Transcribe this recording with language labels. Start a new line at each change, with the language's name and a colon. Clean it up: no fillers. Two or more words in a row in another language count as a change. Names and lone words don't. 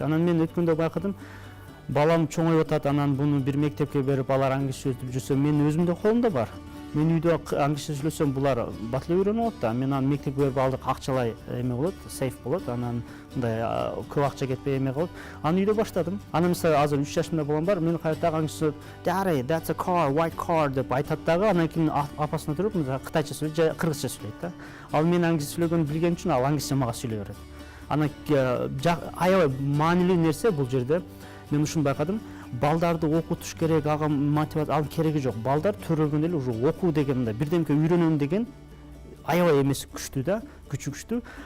Kyrgyz: Анан мен өткөндө байкадым, балам чоңоюп атат, анан буну бир мектепке берип алар англисче өтүп жүрсө, менин өзүмдө колумда бар. Мен үйдө англисче сүйлөсөм, булар батылы үйрөнүп алат да. Мен аны мектепке берип алдык, акчалай эме болот, сейф болот, анан мындай көп акча кетпей эме кылып, аны үйдө баштадым. Анан мисалы азыр 3 жашымда балам бар, мен кайта англисче
English: "Daddy, that's a car, white car"
Kyrgyz: деп айтат дагы, анан кийин апасына туруп мындай кытайча сүйлөйт же кыргызча сүйлөйт да. Ал мен англисче сүйлөгөнү билген үчүн ал англисче мага сүйлөй берет. Анан аябай маанилүү нерсе бул жерде. Мен ушуну байкадым. Балдарды окутуш керек, ага мотивация ал кереги жок. Балдар төрөлгөндө эле уже окуу деген мындай бирдемке үйрөнөм деген аябай эмеси күчтүү да, күчү күчтүү.